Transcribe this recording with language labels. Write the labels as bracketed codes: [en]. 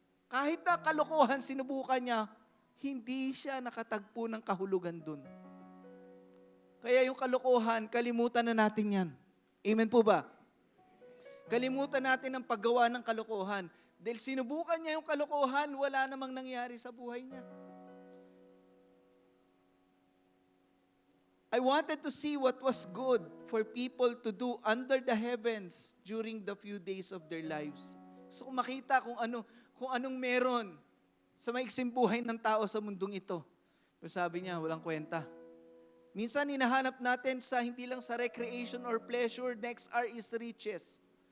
[tl] Kahit na kalokohan, sinubukan niya, hindi siya nakatagpo ng kahulugan dun. Kaya yung kalokohan, kalimutan na natin yan. Amen po ba? Kalimutan natin ang paggawa ng kalokohan. Dahil sinubukan niya yung kalokohan, wala namang nangyari sa buhay niya. [en] I wanted to see what was good for people to do under the heavens during the few days of their lives. [tl] So makita kung anong meron sa maiksing buhay ng tao sa mundong ito. Pero sabi niya, walang kwenta. Minsan hinahanap natin sa hindi lang sa recreation or pleasure, [en] next R is riches.